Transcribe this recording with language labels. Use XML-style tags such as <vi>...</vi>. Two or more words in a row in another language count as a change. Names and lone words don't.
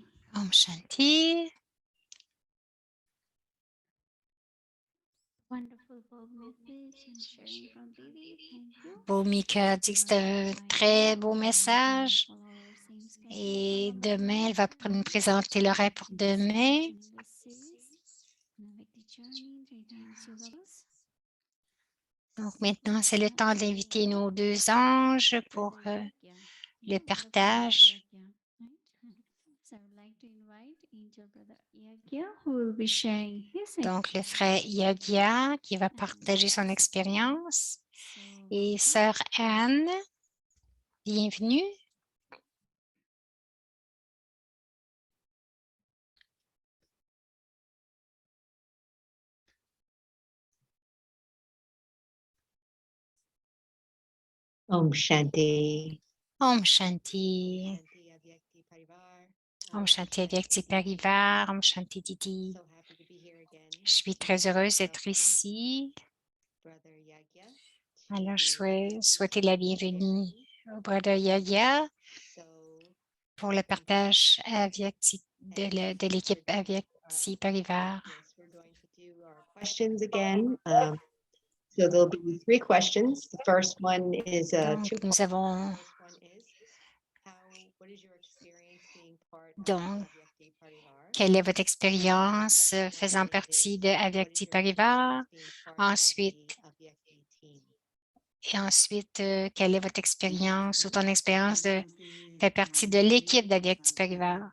<sa>Om Shanti.</sa> <en>Wonderful bold message and sharing from Didi. Thank you.</en> <fr>Bhumika dit que c'est un très beau message. Et demain, elle va nous présenter le rêve pour demain. Donc maintenant, c'est le temps d'inviter nos 2 anges pour le partage. Donc, le frère Yagya qui va partager son expérience et sœur Anne, bienvenue.</fr> <sa>Om Shanti. Om Shanti. Om Shanti Avyakti Parivar. Om Shanti Didi.</sa> <fr>Je suis très heureuse d'être ici. Alors, je souhaite la bienvenue au Brother Yagya pour le partage de l'équipe Avyakti Parivar.</fr> <en>Questions again. So there'll be 3 questions. The first one is</en> <fr>Donc, nous avons quelle est votre expérience faisant partie de Avyakti Parivar? Ensuite, quelle est votre expérience ou ton expérience de faire partie de l'équipe d'Avyakti Parivar?</fr>